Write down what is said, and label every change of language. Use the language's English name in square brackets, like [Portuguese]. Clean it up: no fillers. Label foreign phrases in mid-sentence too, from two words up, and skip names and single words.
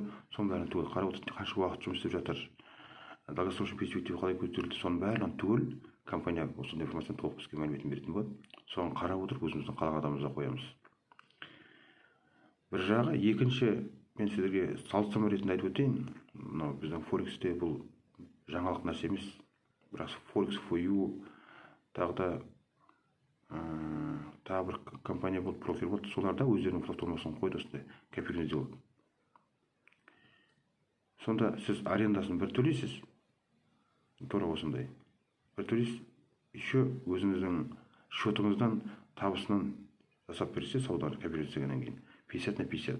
[Kazakh] Соның бәрін түгел қарап отырды, қанша уақыт жұмыс істеп жатыр, [Russian] долгосрочный перспектива [Kazakh] қалай көтерілді, соның бәрін түгел компания осындай информацияны толық бізге мәліметін беретін болады. Соны қарап отырып өзіміздің қалаған адамымызға қоямыз. Бір жағы. Екінші, мен сіздерге салыстырма ретінде айтып өтейін. Мынау біздің Forex-те бұл жаңалық нәрсе емес. Бірақ Forex for you тағы бір компания болды, брокер болды. Солар да өздерінің платформасын қойды, осындай кәпірін сделать. Сонда сіз арендасын бір төлейсіз, тура осындай. Бір төлейсіз, еще өзіңіздің счетыңыздан табысынан жасап берсе, сауданы капитализациядан кейін 50/50.